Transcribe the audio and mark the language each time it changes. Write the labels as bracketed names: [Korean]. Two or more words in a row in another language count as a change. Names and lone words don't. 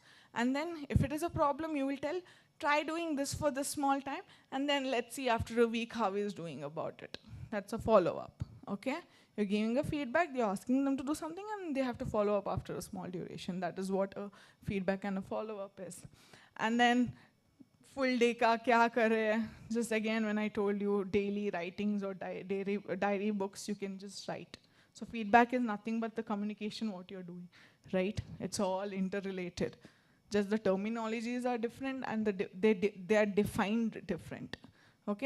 [English] And then if it is a problem, you will tell, try doing this for this small time, and then let's see after a week how he is doing about it. That's a follow-up, okay? You're giving a feedback, you're asking them to do something, and they have to follow up after a small duration. That is what a feedback and a follow-up is. And then, full day [Hindi] का क्या कर रहे है? [English] Just again, when I told you daily writings or diary books, you can just write. So feedback is nothing but the communication, what you're doing, right? It's all interrelated. Just the terminologies are different and they are defined different, okay?